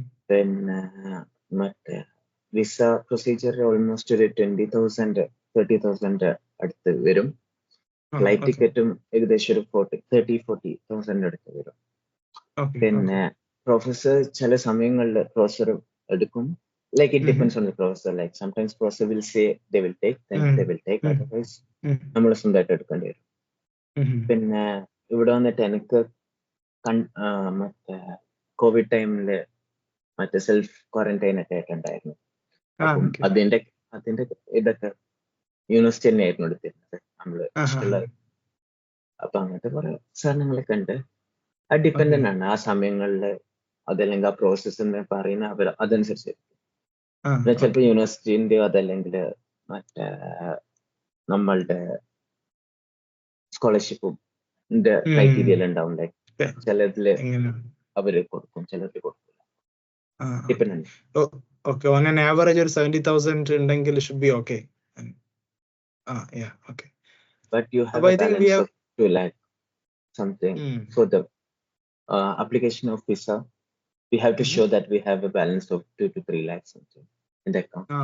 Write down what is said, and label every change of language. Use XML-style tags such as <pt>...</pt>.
<ml>പിന്നെ മറ്റേ visa procedure almost ഒരു 20,000 30,000 അടുത്ത് വരും. ഫ്ലൈറ്റ് ടിക്കറ്റും ഏകദേശം ഒരു 30,000-40,000 അടുത്ത് വരും. പിന്നെ പ്രൊഫസർ ചില സമയങ്ങളിൽ പ്രൊഫസർ എടുക്കും.</ml> <en>Like it depends on the professor. Like sometimes professor will say they will take, then they will take.</en> <ml>Otherwise, നമ്മൾ സ്വന്തമായിട്ട് എടുക്കേണ്ടി വരും. പിന്നെ ഇവിടെ വന്നിട്ട് എനിക്ക് മറ്റേ കോവിഡ് ടൈമില് മറ്റേ സെൽഫ് ക്വാറന്റൈൻ ഒക്കെ ആയിട്ടുണ്ടായിരുന്നു. അപ്പം അതിന്റെ ഇതൊക്കെ യൂണിവേഴ്സിറ്റി തന്നെ ആയിരുന്നു എടുത്തിരുന്നത് നമ്മള് ഇഷ്ടമുള്ള. അപ്പൊ അങ്ങനത്തെ കുറെ സാധനങ്ങളൊക്കെ ഉണ്ട്. അത് ഡിപ്പെൻഡന്റ് ആണ് ആ സമയങ്ങളില്, അതല്ലെങ്കിൽ ആ പ്രോസസ് എന്ന് പറയുന്ന അവർ അതനുസരിച്ച്. ചിലപ്പോൾ യൂണിവേഴ്സിറ്റിന്റെയോ അതല്ലെങ്കിൽ മറ്റേ നമ്മളുടെ സ്കോളർഷിപ്പും ക്രൈറ്റീരിയൽ ഉണ്ടാവും. ചിലതില് അവര് കൊടുക്കും, ചിലതില് കൊടുക്കില്ല.</ml> <en>Dependent. Okay. On an average</en> <ml>ഒരു 70,000 ഉണ്ടെങ്കിൽ</ml> <en>should be okay. Yeah, okay. But you have a balance of 2 lakh something for the application of visa. We have to show that we have a balance of 2 to 3 lakhs something in the account.</en>